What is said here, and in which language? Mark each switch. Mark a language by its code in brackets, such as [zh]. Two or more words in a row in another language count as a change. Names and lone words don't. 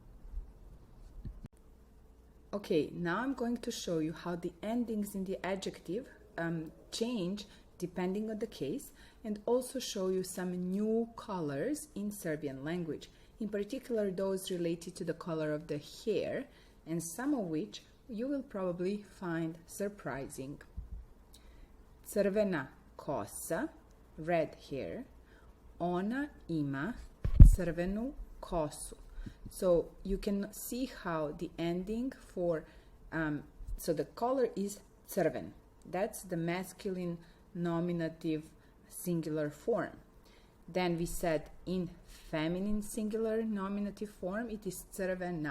[en] Okay, now I'm going to show you how the endings in the adjective change depending on the case, and also show you some new colors in Serbian language, in particular those related to the color of the hair, and some of which you will probably find surprising. [sr] Crvena kosa, [en] red hair, [sr] ona ima crvenu kosu. [en] So you can see how the ending for, so the color is crven. That's the masculine nominative singular form. Then we said in feminine singular nominative form, it is crvena.